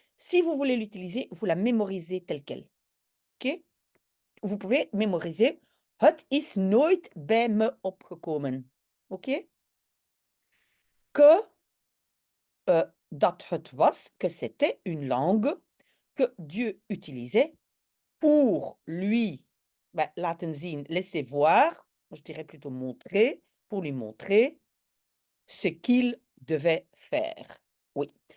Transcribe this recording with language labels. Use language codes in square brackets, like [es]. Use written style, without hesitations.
[fr] Si vous voulez l'utiliser, vous la mémorisez telle quelle. OK? Vous pouvez mémoriser. [nl] Het is nooit bij me opgekomen. [fr] OK? Que [nl] dat het was, [fr] que c'était une langue que Dieu utilisait pour lui [nl] laten zien, [fr] laisser voir, je dirais plutôt montrer, pour lui montrer ce qu'il devait faire. Oui.